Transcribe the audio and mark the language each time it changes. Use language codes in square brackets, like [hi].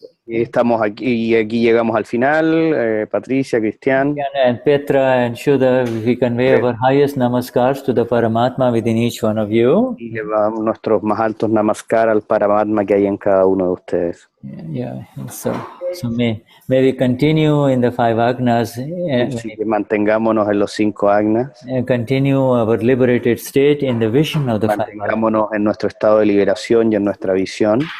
[es] Estamos aquí y aquí llegamos al final. Patricia, Cristian, [en] and Petra and Shuddha, we convey our highest namaskars to the Paramatma within each one of you. [es] Y llevamos nuestros más altos namaskar al Paramatma que hay en cada uno de ustedes. [en] Yeah. So may we continue in the 5 Agnas. [es] Así que mantengámonos en los 5 Agnas. [en] And continue our liberated state in the vision of the 5 Agnas. [es] Mantengámonos en nuestro estado de liberación y en nuestra visión.